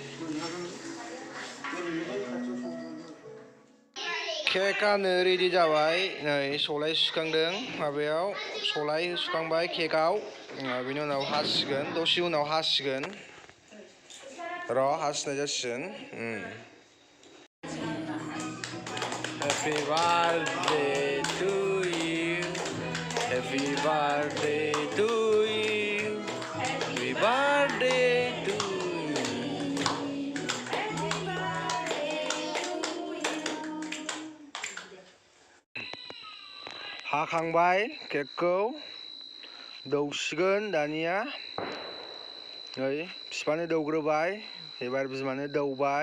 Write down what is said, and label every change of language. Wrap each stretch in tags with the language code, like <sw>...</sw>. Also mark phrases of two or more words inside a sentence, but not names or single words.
<brx>केक हानो रेडि जाबाय नै सलाय सुखांदों माबायाव सलाय सुखांबाय केकआव बिनि उनाव हासिगोन दसे उनाव हासिगोन र' हासिनाय जासिगोन</brx> <en>Happy birthday to you. Happy birthday to you. Happy birthday to you.</en> <brx>हाखांबाय केकखौ दौसिगोन दानिया नै बिफानो दौग्रोबाय एबार बिमानो दौबाय</brx>